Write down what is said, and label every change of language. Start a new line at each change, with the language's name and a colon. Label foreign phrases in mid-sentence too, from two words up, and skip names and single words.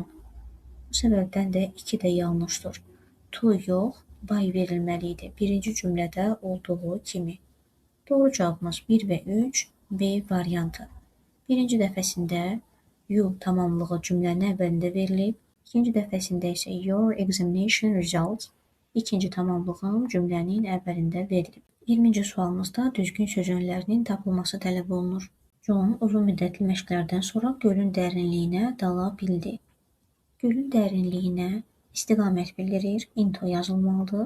Azerbaijani: Bu səbəbdən də 2 də yanlışdır. To yox, by verilməli idi. Birinci cümlədə olduğu kimi. Doğru cavabımız 1 və 3 B variantı. Birinci dəfəsində you tamamlığı cümlənin əvvəlində verilib, ikinci dəfəsində isə
English: your examination results
Azerbaijani: ikinci tamamlığım cümlənin əvvəlində verilib. 20-ci sualımızda düzgün sözcüklərinin tapılması tələb olunur. John uzun müddətli məşqlərdən sonra gölün dərinliyinə dala bildi. Gölün dərinliyinə istiqamət bildirir, into yazılmalıdır.